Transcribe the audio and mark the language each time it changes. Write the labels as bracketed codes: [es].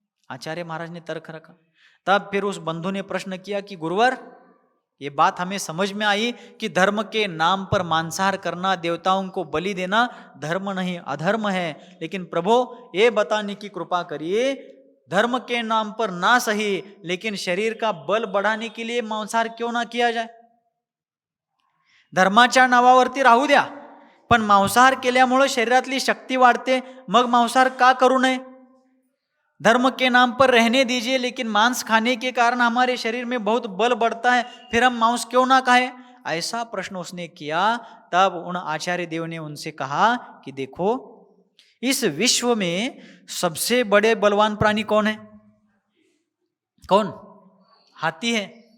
[hi] आचार्य महाराज ने तर्क रखा। तब फिर उस बंधु ने प्रश्न किया कि गुरुवर, ये बात हमें समझ में आई कि धर्म के नाम पर मांसाहार करना, देवताओं को बलि देना धर्म नहीं अधर्म है, लेकिन प्रभु ये बताने की कृपा करिए, धर्म के नाम पर ना सही लेकिन शरीर का बल बढ़ाने के लिए मांसाहार क्यों ना किया जाए? [mr] धर्माच्या नावावरती राहू द्या, पण मांसाहार केल्यामुळे शरीरातली शक्ती वाढते, मग मांसाहार का करू नये? [hi] धर्म के नाम पर रहने दीजिए, लेकिन मांस खाने के कारण हमारे शरीर में बहुत बल बढ़ता है, फिर हम मांस क्यों ना खाएं? ऐसा प्रश्न उसने किया। तब उन आचार्य देव ने उनसे कहा कि देखो, इस विश्व में सबसे बड़े बलवान प्राणी कौन है? कौन? हाथी है।